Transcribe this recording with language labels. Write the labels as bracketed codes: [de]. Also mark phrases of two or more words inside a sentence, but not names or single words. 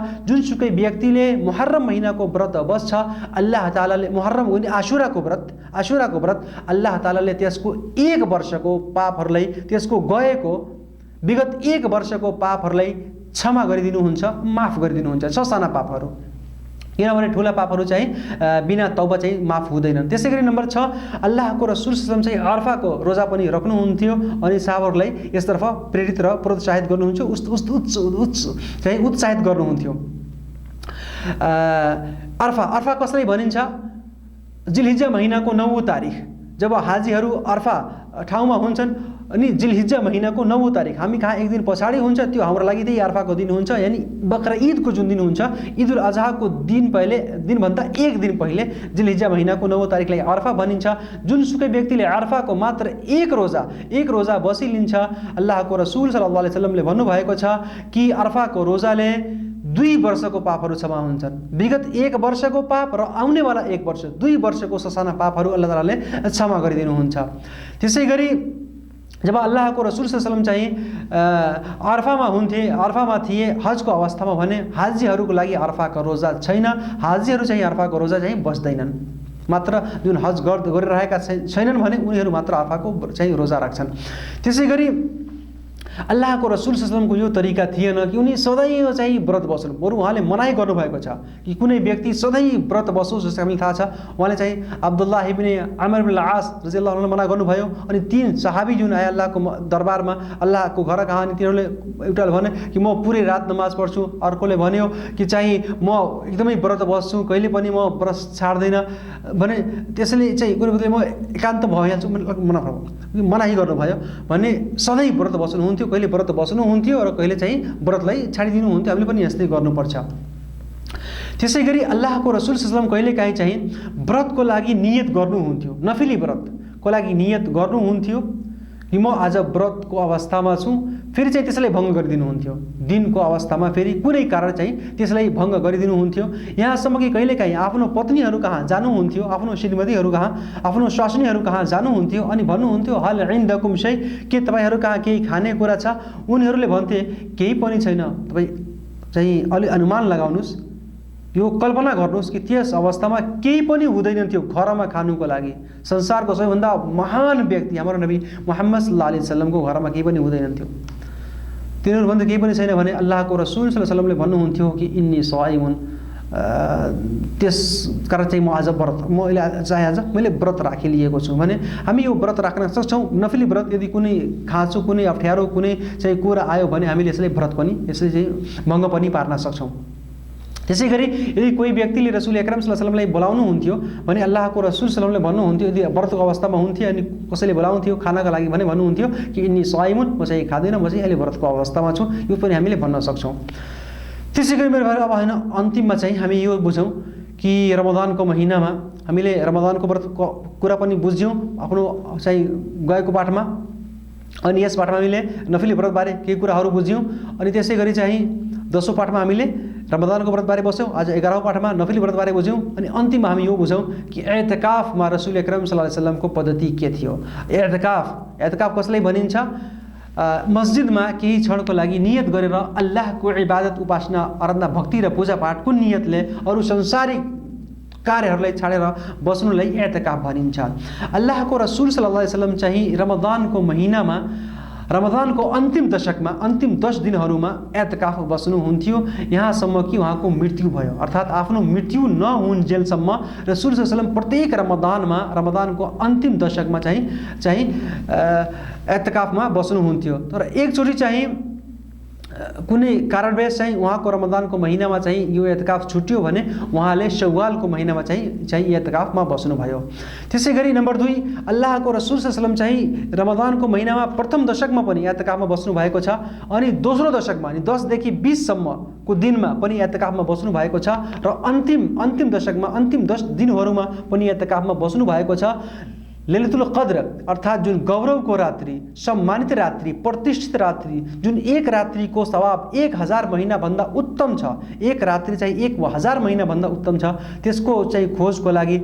[ne] जुनसुकै व्यक्तिले मुहर्रम महिनाको व्रत बस्छ, अल्लाह तालाले मुहर्रम हुने आशुराको व्रत अल्लाह तालाले त्यसको 1 वर्षको पापहरूलाई, त्यसको गएको विगत 1 वर्षको पापहरूलाई क्षमा गरिदिनुहुन्छ, माफ गरिदिनुहुन्छ, ससाना पापहरू। किनभने ठुला पापहरू चाहिँ बिना तौबा चाहिँ माफ हुँदैनन्। त्यसैगरी नम्बर 6, अल्लाहको रसूल [ar] صلى الله عليه وسلم [ne] चाहिँ अरफाको रोजा पनि राख्नुहुन्थ्यो अनि साहबहरूलाई यसतर्फ प्रेरित र प्रोत्साहित गर्नुहुन्थ्यो, चाहिँ उत्साहित गर्नुहुन्थ्यो। अरफा कसरी भनिन्छ? जिलहिज्जा महिनाको 9औं तारिख जब हाजीहरू अरफा ठाउँमा हुन्छन्, अनि जिलहिज्जा महिनाको 9औं तारिख हामी कहाँ 1 दिन पछाडि हुन्छ, त्यो हाम्रो लागि त्यही अरफाको दिन हुन्छ। यानी बकरा ईदको जुन दिन हुन्छ, ईद उल अजहाको दिनभन्दा 1 दिन पहिले जिलहिज्जा महिनाको 9औं तारिखलाई अरफा भनिन्छ। जुनसुकै व्यक्तिले अरफाको मात्र 1 रोजा बसिलिन्छ, अल्लाहको रसूल [ar] صلى الله عليه وسلم [ne] भन्नुभएको छ कि अरफाको रोजाले 2 वर्षको पापहरू क्षमा हुन्छन्। विगत 1 वर्षको पाप र आउनेवाला 1 वर्ष, 2 वर्षको ससाना पापहरू अल्लाह तालाले क्षमा गरिदिनुहुन्छ। त्यसैगरी जब अल्लाहको रसूल [ar] صلى الله عليه وسلم [ne] चाहिँ अरफामा थिए हजको अवस्थामा भने हाजीहरूको लागि अरफाको रोजा छैन, हाजीहरू चाहिँ अरफाको रोजा चाहिँ बस्दैनन्। मात्र जुन हज गरिरहेका छैनन् भने उनीहरू मात्र अरफाको चाहिँ रोजा राख्छन्। त्यसैगरी अल्लाहको रसूल [ar] صلى الله عليه وسلم [ne] यो तरिका थिएन कि उनी सधैँ चाहिँ व्रत बस्नु, बरु उहाँले मनाइ गर्नुभएको छ कि कुनै व्यक्ति सधैँ व्रत बसोस्। जस्तो हामीलाई थाहा छ, उहाँले चाहिँ अब्दुल्लाह इब्ने आमिर इब्न आस [ar] رضي الله عنه [ne] मना गर्नुभयो, अनि 3 सहाबी जुन आए अल्लाहको दरबारमा, अल्लाहको घर कहाँ, अनि तिनीहरूले एउटाले भने कि म पुरै रात नमाज पढ्छु, अर्कोले भन्यो कि चाहिँ म एकदमै व्रत बस्छु, कहिले पनि म व्रत छाड्दैन भने, त्यसैले चाहिँ कुनै व्यक्तिले म एकान्त भइहाल्छु मनाही गर्नुभयो भने सधैँ व्रत बस्नुहुन्थ्यो, कहिले व्रत बस्नुहुन्थ्यो र कहिले चाहिँ व्रतलाई छाडिदिनुहुन्थ्यो। हामीले पनि यस्तै गर्नुपर्छ। त्यसैगरी अल्लाहको रसूल [ar] صلى الله عليه وسلم [ne] कहिलेकाहीँ चाहिँ व्रतको लागि नियत गर्नुहुन्थ्यो, नफिली व्रतको लागि नियत गर्नुहुन्थ्यो कि म आज व्रतको अवस्थामा छु, फेरि चाहिँ त्यसलाई भङ्ग गरिदिनुहुन्थ्यो। दिनको अवस्थामा फेरि कुनै कारण चाहिँ त्यसलाई भङ्ग गरिदिनुहुन्थ्यो। यहाँसम्म कि कहिलेकाहीँ आफ्नो पत्नीहरू कहाँ जानुहुन्थ्यो, आफ्नो श्रीमतीहरू कहाँ, आफ्नो स्वास्नीहरू कहाँ जानुहुन्थ्यो अनि भन्नुहुन्थ्यो [ar] هل عندكم شيء, [ne] के तपाईँहरू कहाँ केही खाने कुरा छ? उनीहरूले भन्थे केही पनि छैन। तपाईँ चाहिँ अलि अनुमान लगाउनुहोस्, यो कल्पना गर्नुहोस् कि त्यस अवस्थामा केही पनि हुँदैन थियो घरमा खानुको लागि। संसारको सबैभन्दा महान व्यक्ति हाम्रो नबी मुहम्मद [ar] صلى الله عليه وسلم [ne] घरमा केही पनि हुँदैन थियो। तिनीहरू भन्दा केही पनि छैन भने अल्लाहको रसूल [ar] صلى الله عليه وسلم [ne] भन्नुहुन्थ्यो कि [ar] إني صائم, [ne] त्यस कारण चाहिँ म आज मैले व्रत राखिलिएको छु भने हामी यो व्रत राख्न सक्छौँ। नफिली व्रत यदि कुनै खाँचो, कुनै अप्ठ्यारो, कुनै चाहिँ कुरा आयो भने हामीले यसलाई व्रत पनि, यसले चाहिँ भङ्ग पनि पार्न सक्छौँ। त्यसैगरी यदि कोही व्यक्तिले रसूल अकरम [ar] صلى الله عليه وسلم [ne] बोलाउनुहुन्थ्यो भने अल्लाहको रसूल [ar] صلى الله عليه وسلم [ne] भन्नुहुन्थ्यो, यदि व्रतको अवस्थामा हुन्थ्यो अनि कसैले बोलाउँथ्यो खानाको लागि भने भन्नुहुन्थ्यो कि [ar] إني صائم, [ne] म चाहिँ खाँदैन, म चाहिँ अहिले व्रतको अवस्थामा छु। यो पनि हामीले भन्न सक्छौँ। त्यसैगरी मेरो भाइ, अब होइन अन्तिममा चाहिँ हामी यो बुझौँ कि रमजानको महिनामा हामीले रमजानको व्रतको कुरा पनि बुझ्यौँ आफ्नो चाहिँ गएको पाठमा, अनि यस पाठमा हामीले नफिली व्रतबारे केही कुराहरू बुझ्यौँ। अनि त्यसै गरी चाहिँ 10औं पाठमा हामीले रमजानको व्रतबारे बस्यौँ, आज 11औं पाठमा नफिली व्रतबारे बुझ्यौँ। अनि अन्तिममा हामी यो बुझौँ कि एतकाफमा रसूल अकरम [ar] صلى الله عليه وسلم [ne] पद्धति के थियो। एतकाफ कसलाई भनिन्छ? मस्जिदमा केही क्षणको लागि नियत गरेर अल्लाहको इबादत, उपासना, आराधना, भक्ति र पूजापाठको नियतले अरू संसारिक कार्यहरूलाई छाडेर बस्नुलाई एतकाफ भनिन्छ। अल्लाहको रसूल [ar] صلى الله عليه وسلم [ne] चाहिँ रमजानको महिनामा, रमजानको अन्तिम दशकमा, अन्तिम 10 दिनहरूमा एतकाफ बस्नुहुन्थ्यो, यहाँसम्म कि उहाँको मृत्यु भयो। अर्थात् आफ्नो मृत्यु नहुन्जेलसम्म रसूल [ar] صلى الله عليه وسلم [ne] प्रत्येक रमजानमा, रमजानको अन्तिम दशकमा चाहिँ एतकाफमा बस्नुहुन्थ्यो। तर एकचोटि चाहिँ कुनै कारणवश चाहिँ उहाँको रमजानको महिनामा चाहिँ यो एतकाफ छुट्यो भने उहाँले शव्वालको महिनामा चाहिँ एतकाफमा बस्नुभयो। त्यसै गरी नम्बर 2, अल्लाहको रसूल [ar] صلى الله عليه وسلم [ne] चाहिँ रमजानको महिनामा प्रथम दशकमा पनि एतकाफमा बस्नु भएको छ, अनि दोस्रो दशकमा अनि 10 देखि 20 सम्मको दिनमा पनि एतकाफमा बस्नु भएको छ, र अन्तिम दशकमा अन्तिम 10 दिनहरूमा पनि एतकाफमा बस्नु भएको छ। [ar] ليلة القدر [ne] अर्थात जुन गौरवको रात्रि, सम्मानित रात्रि, प्रतिष्ठित रात्रि, जुन एक रात्रिको सवाब 1000 महिनाभन्दा उत्तम छ, एक रात्रि चाहिँ 1000 महिनाभन्दा उत्तम छ, त्यसको चाहिँ खोजको लागि।